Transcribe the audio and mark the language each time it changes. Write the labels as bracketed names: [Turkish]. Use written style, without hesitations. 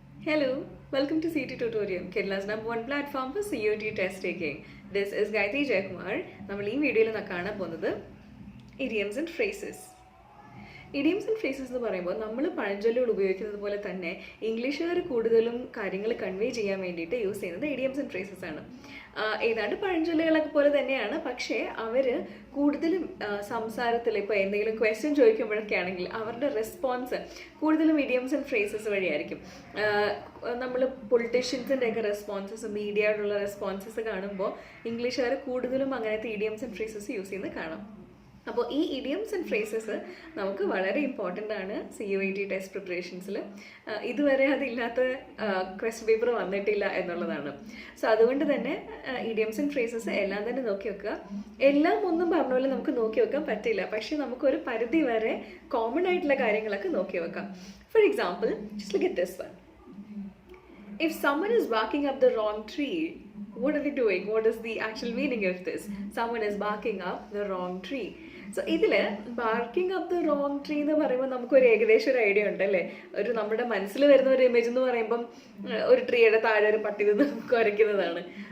[English] Hello, welcome to CT Tutorial, Kerala's #1 platform for COT test taking. This is Gayatri Jaykumar. [Malayalam] നമ്മൾ ഈ വീഡിയോയിൽ കാണാൻ പോകുന്നത് idioms and phrases. Idioms and phrases എന്ന് പറയുമ്പോൾ നമ്മൾ പഴഞ്ചൊല്ലുകൾ ഉപയോഗിക്കുന്നത് പോലെ തന്നെ ഇംഗ്ലീഷുകാർ കൂടുതലും കാര്യങ്ങൾ കൺവേ ചെയ്യാൻ വേണ്ടിയിട്ട് യൂസ് ചെയ്യുന്നത് ഇഡിയംസ് ആൻഡ് ഫ്രേസസ് ആണ്. ഏതാണ്ട് പഴഞ്ചൊല്ലുകളൊക്കെ പോലെ തന്നെയാണ്, പക്ഷേ അവർ കൂടുതലും സംസാരത്തിൽ ഇപ്പോൾ എന്തെങ്കിലും ക്വസ്റ്റ്യൻ ചോദിക്കുമ്പോഴൊക്കെ ആണെങ്കിൽ അവരുടെ റെസ്പോൺസ് കൂടുതലും ഇഡിയംസ് ആൻഡ് ഫ്രേസസ് വഴിയായിരിക്കും. നമ്മൾ പൊളിറ്റീഷ്യൻസിൻ്റെയൊക്കെ റെസ്പോൺസസ്, മീഡിയയോടുള്ള റെസ്പോൺസസ് കാണുമ്പോൾ ഇംഗ്ലീഷുകാർ കൂടുതലും അങ്ങനത്തെ ഇഡിയംസ് ആൻഡ് ഫ്രേസസ് യൂസ് ചെയ്യുന്നത് കാണാം. അപ്പോൾ ഈ ഇഡിയംസ് ആൻഡ് ഫ്രേസസ് നമുക്ക് വളരെ ഇമ്പോർട്ടൻ്റ് ആണ് COET ടെസ്റ്റ് പ്രിപ്പറേഷൻസിൽ. ഇതുവരെ അതില്ലാത്ത ക്വസ്റ്റ്യൻ പേപ്പർ വന്നിട്ടില്ല എന്നുള്ളതാണ്. സോ അതുകൊണ്ട് തന്നെ ഇഡിയംസ് ആൻഡ് ഫ്രേസസ് എല്ലാം തന്നെ നോക്കി വെക്കുക. എല്ലാം ഒന്നും പറഞ്ഞ പോലെ നമുക്ക് നോക്കി വെക്കാൻ പറ്റില്ല, പക്ഷെ നമുക്കൊരു പരിധി വരെ കോമൺ ആയിട്ടുള്ള കാര്യങ്ങളൊക്കെ നോക്കി വെക്കാം. [English] For example, just look at this one. If someone is barking up the wrong tree, what are they doing? What is the actual meaning of this? Someone is barking up the wrong tree. [Malayalam] So ഇതിൽ barking up the wrong tree എന്ന് പറയുമ്പോൾ നമുക്കൊരു ഏകദേശം ഒരു idea ഉണ്ടല്ലേ. ഒരു നമ്മുടെ മനസ്സിൽ വരുന്ന ഒരു ഇമേജ് എന്ന് പറയുമ്പം ഒരു ട്രീയുടെ താഴെ ഒരു പട്ടി നിന്ന് കുരയ്ക്കുന്നതാണ്.